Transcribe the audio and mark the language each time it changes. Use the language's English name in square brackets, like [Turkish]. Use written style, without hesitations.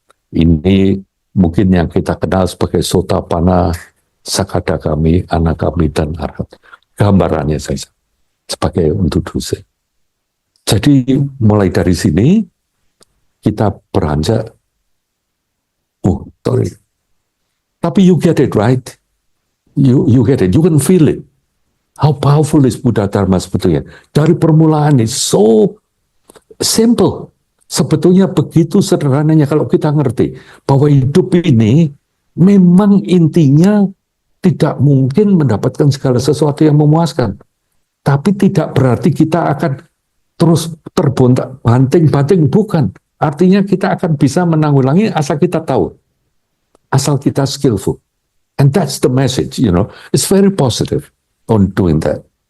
[Indonesian] Ini mungkin yang kita kenal sebagai Sotapanna, Sakadagami, Anagami, dan Arhat. Gambarannya saya sebagai untuk dosa. Jadi mulai dari sini kita beranjak. [English] Oh, sorry. Tapi you get it right. You get it. You can feel it. How powerful is Buddha Dharma sebetulnya. [Indonesian] Dari permulaan ini [English] so simple. [Indonesian] Sebetulnya begitu sederhananya kalau kita ngerti bahwa hidup ini memang intinya tidak mungkin mendapatkan segala sesuatu yang memuaskan. Tapi tidak berarti kita akan terus terbontak banting-banting, bukan. Artinya kita akan bisa menanggulangi asal kita tahu. asal kita [English] skillful. And that's the message, you know. It's very positive on doing that.